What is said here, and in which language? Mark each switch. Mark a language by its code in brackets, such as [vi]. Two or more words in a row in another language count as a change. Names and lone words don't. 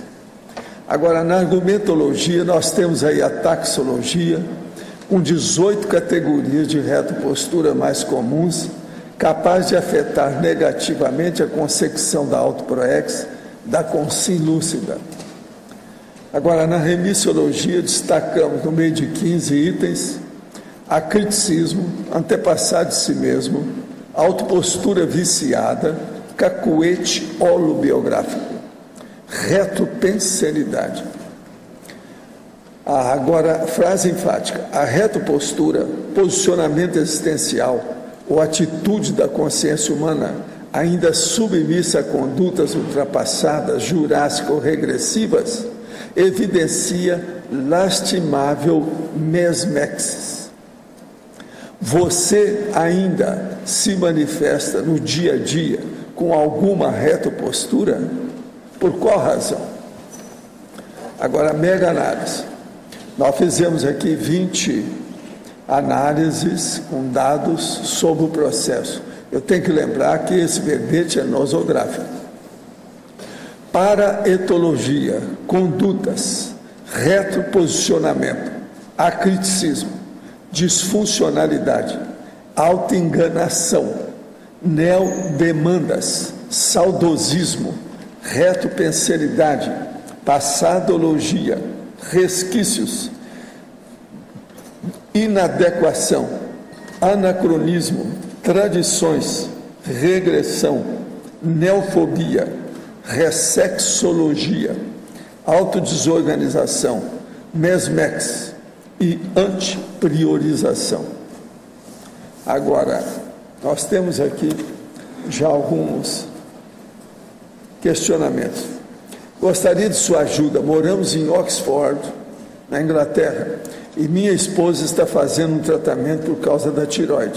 [pt] Agora, na argumentologia, nós temos aí a taxologia, com 18 categorias de retropostura mais comuns, capaz de afetar negativamente a concepção da autoproex, da consciência lúcida. Agora, na remissiologia, destacamos no meio de 15 itens, acriticismo, antepassado de si mesmo, autopostura viciada, cacuete holobiográfico, retropensenidade. Agora, frase enfática: a retropostura, posicionamento existencial, ou atitude da consciência humana, ainda submissa a condutas ultrapassadas, jurássicas ou regressivas, evidencia lastimável mesmexis. Você ainda se manifesta no dia a dia com alguma retropostura? Por qual razão? Agora, mega análise. Nós fizemos aqui 20 análises com dados sobre o processo. Eu tenho que lembrar que esse verbete é nosográfico. Paraetologia, condutas, retroposicionamento, acriticismo, disfuncionalidade, autoenganação, neodemandas, saudosismo, retropensenidade, passadologia, resquícios, inadequação, anacronismo, tradições, regressão, neofobia, ressexologia, autodesorganização, mesmex e antipriorização. Agora, nós temos aqui já alguns questionamentos. Gostaria de sua ajuda. Moramos em Oxford, na Inglaterra, e minha esposa está fazendo um tratamento por causa da tireoide.